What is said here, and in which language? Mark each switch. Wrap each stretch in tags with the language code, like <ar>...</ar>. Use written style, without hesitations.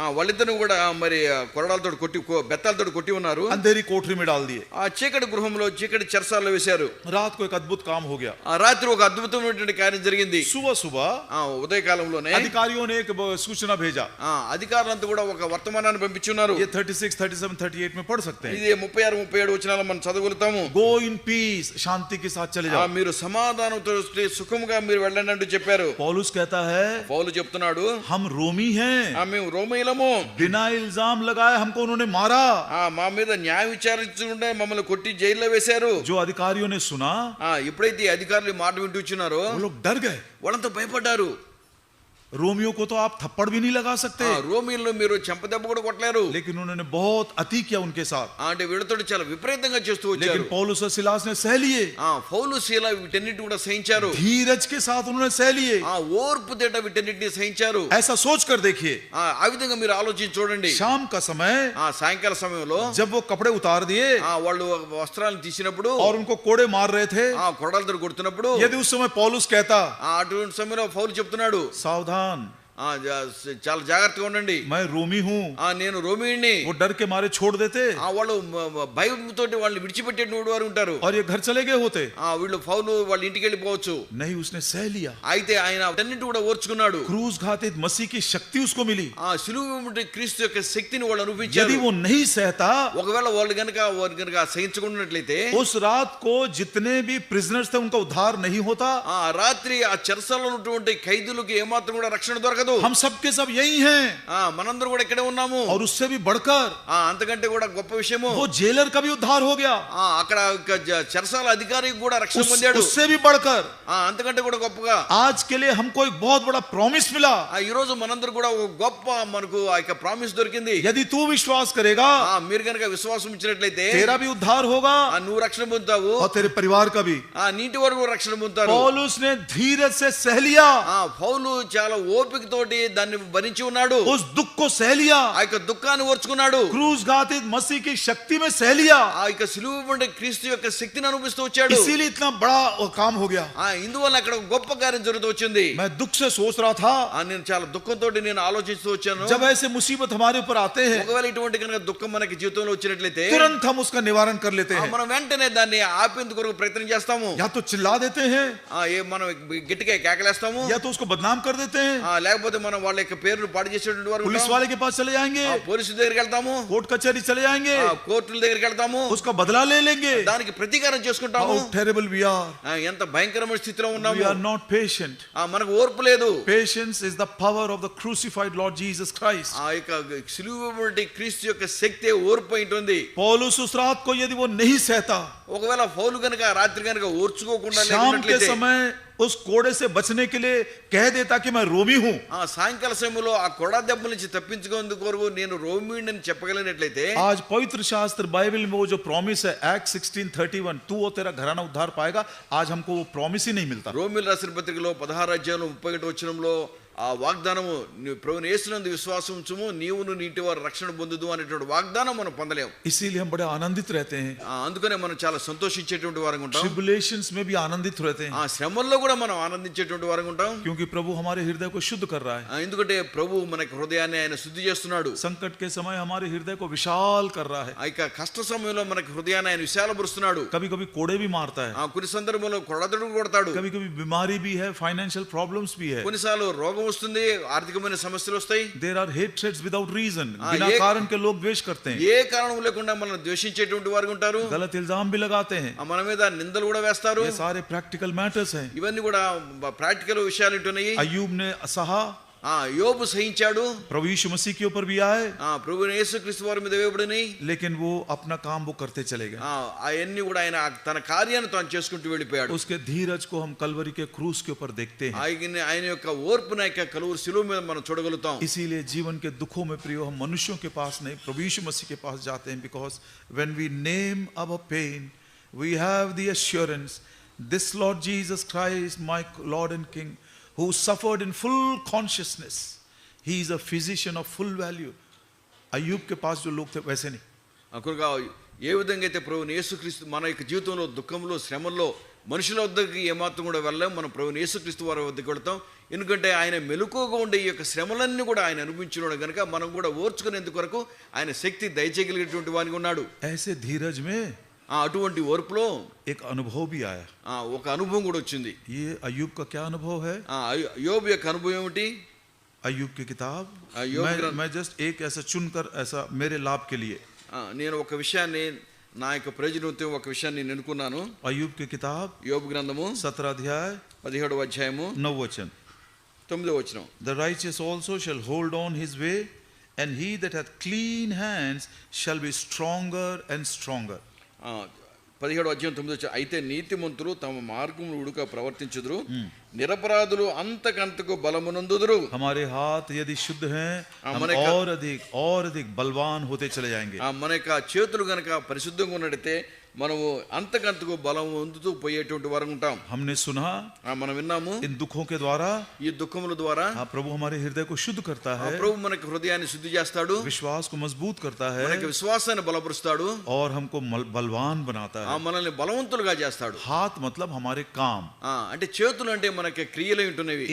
<te>వాళ్ళిద్దరిని కూడా మరి కొరడాలతో కొట్టి బెత్తాలతో కొట్టి ఉన్నారు.</te> <hi>अंधेरी कोठरी में डाल दिए।</hi> <te>చీకటి గృహంలో చీకటి చెరసాల్లో వేశారు.</te> <hi>रात को एक अद्भुत काम हो गया।</hi> <te>రాత్రి ఒక అద్భుతమైనటువంటి కార్యం జరిగింది.</te> <hi>सुबह</hi> <te>ఉదయకాలంలోనే</te> <hi>अधिकारियों ने एक सूचना भेजा।</hi> <te>అధికారులంతా కూడా ఒక వర్తమానాన్ని పంపించున్నారు.</te> <hi>ये 36, 37, 38 में पढ़ सकते हैं।</hi> <te>ఇది 36, 37 వచనాలు మనం చదవగలుగుతాము.</te> <en>go in peace,</en> <hi>शांति के साथ चले जाओ।</hi> <te>మీరు సమాధానంతో సుఖంగా మీరు వెళ్ళండి అంటూ చెప్పారు.</te> <hi>पौलुस कहता है,</hi> <te>పౌలు చెప్తున్నాడు,</te> <hi>हम रोमी हैं,</hi> <te>మేము రోమీయులము,</te> <hi>बिना इल्जाम लगाए हमको उन्होंने मारा।</hi> <te>మా మీద న్యాయ విచారించకుండా మమ్మల్ని కొట్టి జైల్లో వేశారు.</te> <hi>जो अधिकारियों ने सुना,</hi> <te>ఎప్పుడైతే అధికారులు మాట వింటున్నారో</te> <hi>वो लोग डर गए।</hi> <te>వాళ్ళంతా భయపడ్డారు.</te> <hi>रोमियो को तो आप थप्पड़ भी नहीं लगा सकते,</hi> <te>రోమీయులను మీరు చెంపదెబ్బ కూడా కొట్టలేరు.</te> <hi>लेकिन उन्होंने बहुत अति किया उनके साथ।</hi> <te>అంటే వీళ్ళతో చాలా విపరీతంగా చేస్తూ వచ్చారు.</te> <hi>लेकिन पौलुस और सिलास ने सह लिए,</hi> <te>పౌలు శీల వీటన్నిటి కూడా సహించారు.</te> <hi>धीरज के साथ उन्होंने सह लिए।</hi> <te>ఓర్పు తేట వీటన్నిటిని సహించారు.</te> <hi>ऐसा सोच कर देखिए,</hi> <te>ఆ విధంగా మీరు ఆలోచించి చూడండి.</te> <hi>शाम का समय</hi> <te>సాయంకాల సమయంలో</te> <hi>जब वो कपड़े उतार दिए</hi> <te>వాళ్ళు వస్త్రాలను తీసినప్పుడు</te> <hi>और उनको कोड़े मार रहे थे,</hi> <te>కొరడాలతో కొడుతున్నప్పుడు</te> <hi>यदि उस समय पौलुस कहता,</hi> <te>అటువంటి సమయంలో పౌలు చెప్తున్నాడు,</te> <hi>सावधान,</hi> <te>చాలా జాగ్రత్తగా ఉండండి,</te> <hi>मैं रोमी हूँ,</hi> <te>నేను రోమీయుణ్ణి.</te> <hi>वो डर के मारे छोड़ देते</hi> <te>వాళ్ళు భయంతో వాళ్ళు విడిచిపెట్టేటువంటి వారు ఉంటారు.</te> <hi>और ये घर चले गए होते।</hi> <te>వీళ్ళు పౌలు వాళ్ళ ఇంటికి వెళ్ళిపోవచ్చు.</te> <hi>नहीं, उसने सह लिया।</hi> <te>అయితే ఆయన అన్నిటి కూడా ఓర్చుకున్నాడు.</te> <hi>क्रूस घातित मसीह की शक्ति उसको मिली।</hi> <te>సిలువ క్రీస్తు యొక్క శక్తిని వాళ్ళు</te> <hi>यदि</hi> <te>అనుభవించారు.</te> <hi>वो नहीं सहता,</hi> <te>ఒకవేళ వాళ్ళు గనుక సహించుకున్నట్లయితే</te> <hi>उस रात को जितने भी प्रिजनर्स थे उनका उद्धार नहीं होता।</hi> <te>రాత్రి ఆ చెరసాలలో ఉన్నటువంటి ఖైదీలకు ఏమాత్రం కూడా రక్షణ దొరకదు.</te> <hi>हम सब के सब यही हैं,</hi> <te>మనందరూ కూడా ఇక్కడే ఉన్నాము.</te> <hi>और उससे भी बढ़कर</hi> <te>అంతకంటే కూడా గొప్ప విషయము,</te> <hi>वो जेलर का भी उद्धार हो गया।</hi> <te>అక్కడ చెరసాల అధికారికి కూడా రక్షణ పొందాడు.</te> <hi>उससे भी बढ़कर</hi> <te>అంతకంటే కూడా గొప్పగా</te> <hi>आज के लिए हमको एक बहुत बड़ा प्रॉमिस मिला।</hi> <te>ఈ రోజు మనందరూ కూడా ఒక గొప్ప మనకు ఆ యొక్క ప్రామిస్ దొరికింది.</te> <hi>यदि तू विश्वास करेगा,</hi> <te>మీరు కనుక విశ్వాసం ఇచ్చినట్లయితే</te> <hi>तेरा भी उद्धार होगा</hi> <te>నువ్వు రక్షణ పొందుతావు,</te> <hi>और तेरे परिवार का भी।</hi> <te>నీటి వరకు రక్షణ పొందుతారు.</te> <hi>पौलुस ने धीरज से सह लिया,</hi> <te>పౌలు చాలా ఓపిక తోటి దాన్ని భరించి ఉన్నాడు.</te> <hi>उस दुख को सह लिया,</hi> <te>ఆ యొక్క దుఃఖాన్ని ఓర్చుకున్నాడు.</te> <hi>क्रूस घातित मसीह की शक्ति में सह लिया।</hi> <te>ఆ యొక్క సిలువ మీద క్రీస్తు యొక్క శక్తిని అనుభవిస్తూ వచ్చాడు.</te> <hi>इसीलिए इतना बड़ा काम हो गया।</hi> <te>ఇందువల్ల అక్కడ ఒక గొప్ప కార్యం జరుగుతూ వచ్చింది.</te> <hi>मैं दुख से सोच रहा था,</hi> <te>నేను చాలా దుఃఖంతో నేను ఆలోచిస్తూ వచ్చాను.</te> <hi>जब ऐसे मुसीबत हमारे ऊपर आते हैं,</hi> <te>ఒకవేళ ఇటువంటి కనుక దుఃఖం మనకి జీవితంలో వచ్చినట్లయితే</te> <hi>तुरंत हम उसका निवारण कर लेते हैं।</hi> <te>మనం వెంటనే దాన్ని ఆపేందుకు కొరకు ప్రయత్నం చేస్తాము.</te> <hi>या तो चिल्ला देते हैं,</hi> <te>మనం గట్టిగా కేకలేస్తాము,</te> <hi>या तो उसको बदनाम कर देते हैं,</hi> <te>లేకపోతే లేకపోతే మనం వాళ్ళ యొక్క పేరును పాడు చేసేటువంటి వారు</te> <hi>पुलिस वाले के पास चले जाएंगे,</hi> <te>పోలీసు దగ్గరికి వెళ్తాము,</te> <hi>कोर्ट कचहरी चले जाएंगे,</hi> <te>కోర్టుల దగ్గరికి వెళ్తాము,</te> <hi>उसका बदला ले लेंगे.</hi> <te>దానికి ప్రతీకారం చేసుకుంటాము.</te> <en>How terrible we are.</en> <te>ఎంత భయంకరమైన స్థితిలో ఉన్నాము.</te> <en>We are not patient.</en> <te>మనకు ఓర్పు లేదు.</te> <en>Patience is the power of the crucified Lord Jesus Christ.</en> <te>ఆ యొక్క సిలువబడి క్రీస్తు యొక్క శక్తి ఓర్పు ఉంటుంది.</te> <hi>पौलुस उस रात को यदि वो नहीं सहता,</hi> <te>ఒకవేళ పౌలు గనుక రాత్రి గనుక ఓర్చుకోకుండా</te> <hi>शाम के</hi> <te>లేనట్లయితే</te> <hi>समय उस कोड़े से बचने के लिए कह देता कि मैं रोमी हूं,</hi> <te>సాయంకాల సమయంలో ఆ కొడ దెబ్బ నుంచి తప్పించుకునేందుకు కొరకు నేను రోమిని అని చెప్పగలిగినట్లయితే,</te> <hi>आज पवित्र शास्त्र बाइबल में वो जो प्रॉमिस है Acts 16:31, तू और तेरा घराना उद्धार पाएगा, आज हमको वो प्रॉमिस ही नहीं मिलता.</hi> <te>రోమిల రాసిన పత్రికలో 16 అధ్యాయం 31 వచనంలో ఆ వాగ్దానము, ప్రభువైన యేసునందు విశ్వాసం ఉంచుము నీవును నీటి వారు రక్షణ పొందుదు అనేటువంటి వాగ్దానం మనం పొందలేము.</te> <hi>इसीलिए हम बड़े आनंदित रहते हैं.</hi> <te>అందుకనే మనం చాలా సంతోషించేటువంటి వారంగా ఉంటాం.</te> <hi>ट्रिबुलेशंस में भी आनंदित रहते हैं.</hi> <te>ఆ శ్రమల్లో కూడా మనం ఆనందించేటువంటి వారంగా ఉంటాం.</te> <hi>क्योंकि प्रभु हमारे हृदय को शुद्ध कर रहा है.</hi> <te>ఎందుకంటే ప్రభు మనకి హృదయాన్ని ఆయన శుద్ధి చేస్తున్నాడు.</te> <hi>संकट के समय हमारे हृदय को विशाल कर रहा है.</hi> <te>ఆ యొక్క కష్ట సమయంలో మనకి హృదయాన్ని ఆయన విశాలపరుస్తున్నాడు.</te> <hi>कभी-कभी कोड़े भी मारता है.</hi> <te>కొన్ని సందర్భంలో కొడతడు కొడతాడు.</te> <hi>कभी-कभी बीमारी भी है, फाइनेंशियल प्रॉब्लम्स भी है.</hi> <te>కొన్నిసార్లు రోగం వస్తుంది, ఆర్థికమైన సమస్యలు వస్తాయి.</te> <en>There are hatreds without reason.</en> <hi>बिना कारण के लोग द्वेष करते हैं.</hi> <te>ఏ కారణం లేకుండా మనల్ని ద్వేషించేటువంటి వారు ఉంటారు.</te> <hi>गलत इल्जाम भी लगाते हैं.</hi> <te>మన మీద నిందలు కూడా వేస్తారు.</te> <hi>ये सारे प्रैक्टिकल मैटर्स हैं.</hi> <te>ఇవన్నీ కూడా ప్రాక్టికల్ విషయాలు ఉంటున్నాయి.</te> <hi>अय्यूब ने सहा,</hi> <te>యోబు సహించాడు.</te> <hi>प्रभु यीशु मसीह के ऊपर भी आए,</hi> <te>ప్రభు యేసుక్రీస్తు వారి మీద వేయబడినాయి.</te> <hi>लेकिन वो अपना काम वो करते चले गए.</hi> <te>అవన్నీ కూడా ఆయన తన కార్యాన్ని తాను చేసుకుంటూ వెళ్ళిపోయాడు.</te> <hi>उसके धीरज को हम कलवरी के क्रूस के ऊपर देखते हैं.</hi> <te>ఆయన యొక్క ఓర్పును యొక్క కలువరి శిలువ మీద మనం చూడగలుగుతాం.</te> <hi>इसीलिए जीवन के दुखों में प्रियो हम मनुष्यों के पास नहीं, प्रभु यीशु मसीह के पास जाते हैं.</hi> <en>Because when we name our pain, we have the assurance this Lord Jesus Christ, my Lord and King, who suffered in full consciousness, he is a physician of full value.</en> <hi>अय्यूब के पास जो लोग थे वैसे नहीं.</hi> <te>అకురుగా ఏ విధంగా అయితే ప్రభువుని యేసుక్రీస్తు మన యొక్క జీవితంలో దుఃఖంలో శ్రమల్లో మనుషుల వద్దకి ఏమాత్రం కూడా వెళ్ళాం, మనం ప్రభువుని యేసుక్రీస్తు వారి వద్దకు వెళ్తాం. ఎందుకంటే ఆయన మెలకువగా ఉండే ఈ యొక్క శ్రమలన్నీ కూడా ఆయన అనుభవించినాడు కనుక మనం కూడా ఓర్చుకునేందుకు కొరకు ఆయన శక్తి దయచేయగలిగినటువంటి వానికి ఉన్నాడు.</te> <hi>ऐसे धीरज में</hi> <te>అటువంటి ఓర్పులో</te> <hi>एक अनुभव भी आया.</hi> <te>ఒక అనుభవం కూడా వచ్చింది.</te> <hi>ये अय्यूब का क्या अनुभव है?</hi> <te>యోబు యొక్క అనుభవం ఏమిటి?</te> <hi>अय्यूब की किताब मैं जस्ट एक ऐसा चुनकर ऐसा मेरे लाभ के लिए</hi> <te>నేను ఒక విషయాన్ని నా యొక్క ప్రయోజనం ఒక విషయాన్ని నేను ఎన్నుకున్నాను.</te> <hi>अय्यूब की किताब</hi> <te>యోబు గ్రంథము</te> <hi>17 अध्याय</hi> <te>17వ అధ్యాయము</te> <hi>9 वचन.</hi> <te>9వ వచనం.</te> <en>The righteous also shall hold on his way, and he that hath clean hands shall be stronger and stronger.</en> <te>17వ అధ్యాయం 9వ వచనం. అయితే నీతిమంతులు తమ మార్గమును ఉడుక ప్రవర్తించుదురు, నిరపరాధులు అంతకంతకు బలమునందుదురు.</te> <hi>हमारे हाथ यदि शुद्ध हैं, हम और अधिक बलवान होते चले जाएंगे.</hi> <te>మన యొక్క చేతులు గనక పరిశుద్ధంగా ఉన్నట్టయితే మనము అంతకంతకు బలం పొందుతూ పోయేటువంటి వారు ఉంటాం.</te> <hi>हमने सुना,</hi> <te>మనం విన్నాము,</te> <hi>इन दुखों के द्वारा,</hi> <te>ఈ దుఃఖముల ద్వారా</te> <hi>प्रभु हमारे हृदय को शुद्ध करता है,</hi> <te>ప్రభు మనకి హృదయాన్ని శుద్ధి చేస్తాడు,</te> <hi>विश्वास को मजबूत करता है,</hi> <te>మనకి విశ్వాసాన్ని బలపరుస్తాడు,</te> <hi>और हमको बलवान बनाता है.</hi> <te>మనల్ని బలవంతులుగా చేస్తాడు.</te> <hi>हाथ मतलब हमारे काम.</hi> <te>అంటే చేతులు అంటే మనకి క్రియలు ఉంటున్నవి.</te>